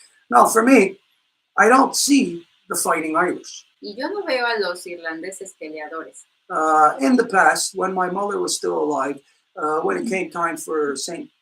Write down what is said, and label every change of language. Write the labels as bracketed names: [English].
[English] Now, for me, I don't see the fighting Irish. [Spanish] Y yo no veo a los irlandeses peleadores. [English] In the past, when my mother was still alive, when it came time for St.